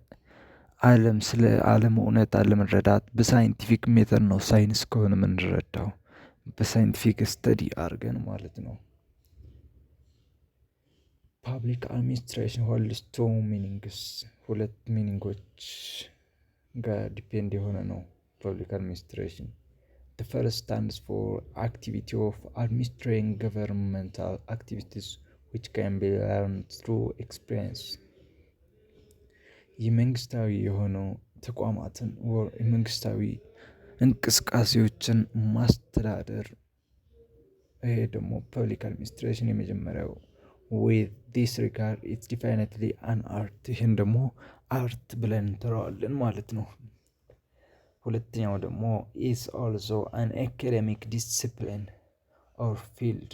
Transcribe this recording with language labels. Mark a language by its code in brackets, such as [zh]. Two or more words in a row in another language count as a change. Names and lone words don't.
[am] ዓለም እውነታ ለመረዳት በሳይንቲፊክ ሜተድ ነው ሳይንስ ከሆነ የምንረዳው በሳይንቲፊክ ስተዲ አድርገን ማለት ነው። [en] public administration holds two meanings፣ [am] ሁለት ሚኒንጎች ጋር ዲፔንድ የሆነ ነው [en] public administration። The first stands for activity of administering governmental activities which can be learned through experience። [am] የመንግስታዊ የሆኑ ተቋማትን የመንግስታዊ እንቅስቃሴዎችን ማስተዳደር ይሄ ደግሞ [en] public administration [am] የመጀመሪያው [en] with this regard it's definitely an art። [am] ይህን ደግሞ አርት ብለን እንጠራዋለን ማለት ነው። ሁለተኛው ደግሞ [en] is also an academic discipline or field።